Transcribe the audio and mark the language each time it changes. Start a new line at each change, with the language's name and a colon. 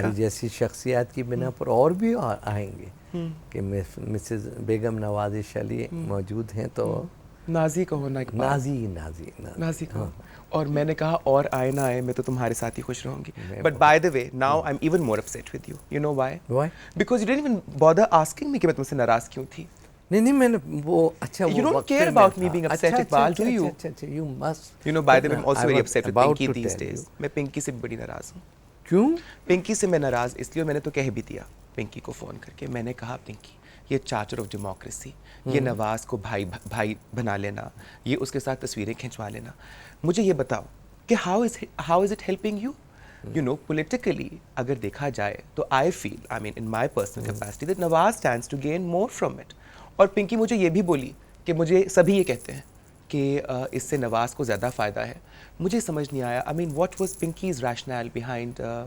Urdu: تمہاری جیسی شخصیات کی بنا پر اور بھی آئیں گے کہ مسز بیگم نوازش علی موجود ہیں تو نازی کہو نا, نازی کہو. اور میں نے کہا اور آئے نہ آئے, میں تو تمہارے ساتھ ہی خوش رہوں گی.
English: But by the way now I am even more upset with you. You know why? Because you didn't even bother asking me
Urdu: کہ میں تم سے ناراض کیوں تھی. نہیں میں نے وہ اچھا
English: You don't care about me being upset, Iqbal, do you? You must. You know, by the way, I'm also very upset with Pinky these days.
Urdu: میں پنکی سے بڑی ناراض ہوں. کیوں؟ پنکی سے میں ناراض اس لیے, میں نے تو کہہ بھی دیا پنکی کو فون کر کے. میں نے کہا پنکی, یہ چارٹر آف ڈیموکریسی, یہ نواز کو بھائی بنا لینا, یہ اس کے ساتھ تصویریں کھنچوا لینا, مجھے یہ بتاؤ کہ
English: how is it helping you? You know, politically
Urdu: اگر دیکھا جائے تو
English: I feel, I mean in my personal capacity, that Nawaz stands to gain more from it.
Urdu: اور پنکی مجھے یہ بھی بولی کہ مجھے سبھی یہ کہتے ہیں کہ اس سے نواز کو زیادہ فائدہ ہے. مجھے سمجھ نہیں آیا,
English: I mean what was Pinky's rationale behind.